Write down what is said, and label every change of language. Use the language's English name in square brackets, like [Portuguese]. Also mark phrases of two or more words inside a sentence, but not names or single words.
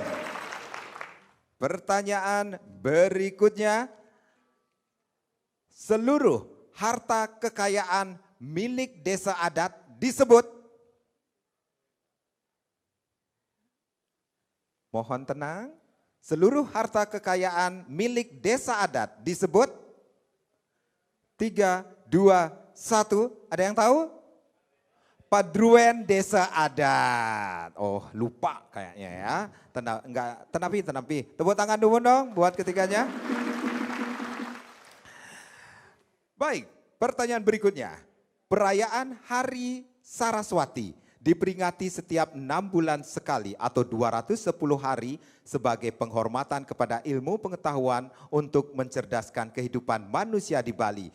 [Indonesian] Pertanyaan berikutnya, seluruh harta kekayaan milik desa adat disebut. Mohon tenang. Seluruh harta kekayaan milik desa adat disebut. 3, 2, 1. Ada yang tahu? Padruen desa adat. Oh, lupa kayaknya ya. Tenapi. Tepuk tangan dulu dong buat ketiganya. Baik, pertanyaan berikutnya. Perayaan Hari Saraswati diperingati setiap 6 bulan sekali atau 210 hari sebagai penghormatan kepada ilmu pengetahuan untuk mencerdaskan kehidupan manusia di Bali.